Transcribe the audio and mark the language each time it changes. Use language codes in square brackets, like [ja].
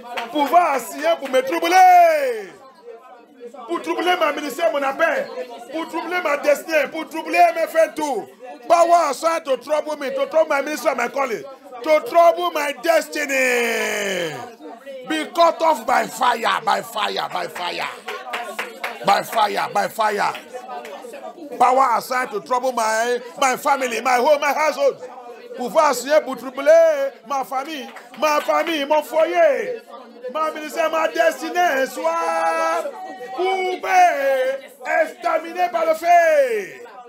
[fr] Pouvoir assigné pour me troubler. Pour troubler ma ministère, mon appel. Pour troubler ma destinée. Pour troubler mes faits tout. [en] Power assigned to trouble me. To trouble my ministry, my calling. To trouble my destiny. Be cut off by fire, by fire, by fire. By fire, by fire. Power assigned to trouble my family, my home, my household. [fr] Pouvoir assigner pour troubler ma famille, mon foyer. Ma ministère, ma destinée soit coupée, exterminée par le feu.